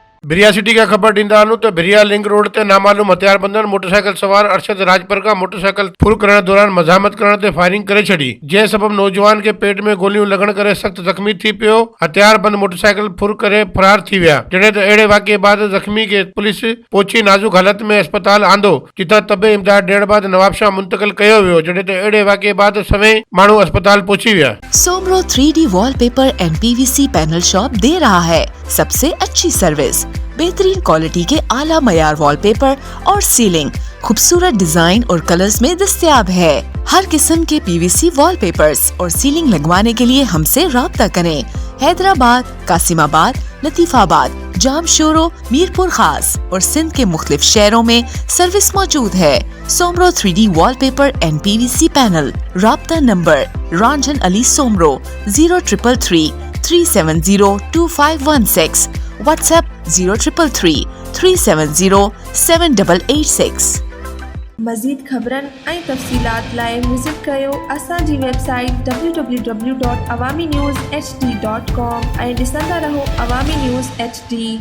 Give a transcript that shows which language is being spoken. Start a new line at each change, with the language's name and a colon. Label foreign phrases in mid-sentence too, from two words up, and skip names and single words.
Sindhi: भिरिया सिटी का खबर ॾींदा आहियूं त भिरिया लिंक रोड ते नामालूम हथियारबंदनि मोटरसाइकिल सवार अरशद राजपर का मोटरसाइकिल फुर करण दौरान मज़ामत करण ते फायरिंग करे छॾी, जंहिं सबब नौजवान के पेट में गोलियूं लॻण करे सख़्त ज़ख़्मी थी पियो। हथियारबंद मोटरसाइकिल फुर करे फरार थी विया। जॾहिं त अहिड़े वाक़े बाद ज़ख़्मी के पुलिस पहुची नाज़ुक हालत में अस्पताल आंदो, जितां तबे इमदाद ॾियण बाद नवाबशाह मुंतकिल कयो वियो। जॾहिं त अहिड़े वाक़े बाद सवें माण्हू अस्पताल पहुची विया।
Urdu: سومرو 3D وال‌پیپر اینڈ PVC پینل شاپ دے رہا ہے سب سے اچھی سروس، بہترین کوالٹی کے اعلیٰ معیار وال‌پیپر اور سیلنگ خوبصورت ڈیزائن اور کلرز میں دستیاب ہے. ہر قسم کے PVC وال‌پیپرز اور سیلنگ لگوانے کے لیے ہم‌سے رابطہ کریں. حیدرآباد، قاسم‌آباد، لطیف‌آباد، جامشورو، میرپور خاص اور سندھ کے مختلف شہروں میں سروس موجود ہے. سومرو 3D وال‌پیپر اینڈ PVC پینل. رابطہ نمبر رنجن علی سومرو 0333 370 2516، واٹس‌ایپ 0333 370 7886.
Sindhi: मज़ीद ख़बरनि ऐं तफ़सीलात लाइ विज़िट कयो असांजी वेबसाइट www.awamiNewsHD.com ऐं ॾिसंदा रहो अवामी न्यूज़ HD।